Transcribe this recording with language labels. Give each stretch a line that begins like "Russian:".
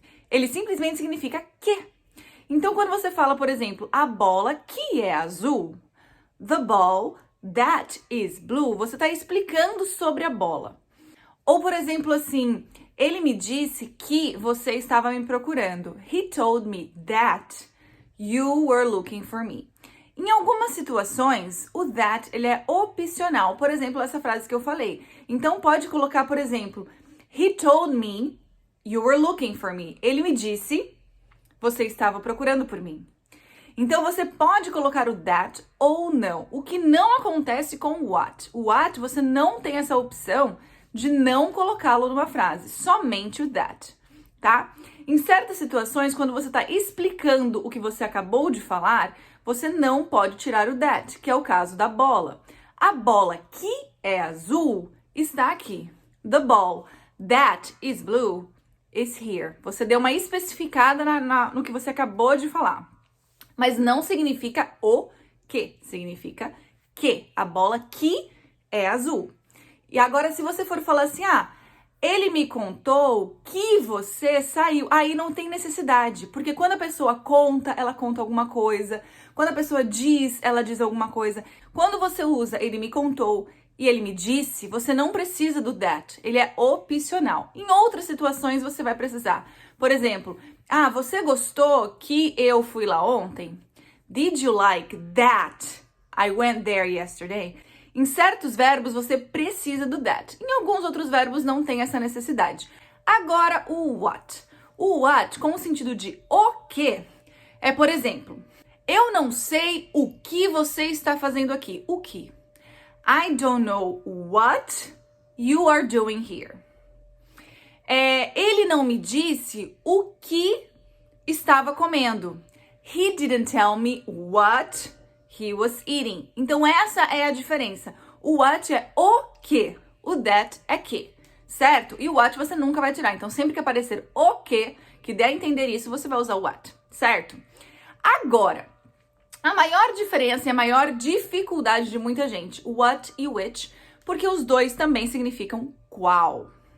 Portuguese: Ele simplesmente significa que. Então quando você fala, por exemplo, a bola que é azul,
English: the ball that is blue,
Portuguese: você está explicando sobre a bola. Ou, por exemplo, assim, ele me disse que você estava me procurando.
English: He told me that you were looking for me.
Portuguese: Em algumas situações, o that ele é opcional. Por exemplo, essa frase que eu falei. Então, pode colocar, por exemplo,
English: he told me you were looking for me.
Portuguese: Ele me disse, você estava procurando por mim. Então, você pode colocar o that ou não. O que não acontece com o what. O what, você não tem essa opção de não colocá-lo numa frase. Somente o that, tá? Em certas situações, quando você está explicando o que você acabou de falar, você não pode tirar o that, que é o caso da bola. A bola que é azul está aqui.
English: The ball that is blue is here.
Portuguese: Você deu uma especificada no que você acabou de falar. Mas não significa o que, significa que. A bola que é azul. E agora, se você for falar assim, ele me contou que você saiu, aí não tem necessidade. Porque quando a pessoa conta, ela conta alguma coisa. Quando a pessoa diz, ela diz alguma coisa. Quando você usa ele me contou e ele me disse, você não precisa do that. Ele é opcional. Em outras situações, você vai precisar. Por exemplo, você gostou que eu fui lá ontem?
English: Did you like that I went there yesterday?
Portuguese: Em certos verbos, você precisa do that. Em alguns outros verbos, não tem essa necessidade. Agora, o what. O what, com o sentido de o que, é, por exemplo, eu não sei o que você está fazendo aqui. O que?
English: I don't know what you are doing here.
Portuguese: Ele não me disse o que estava comendo.
English: He didn't tell me what he was eating.
Portuguese: Então, essa é a diferença. O what é o que. O that é que. Certo? E o what você nunca vai tirar. Então, sempre que aparecer o que der a entender isso, você vai usar o what. Certo? Agora, a maior diferença e a maior dificuldade de muita gente, o what e o which, porque os dois também significam qual.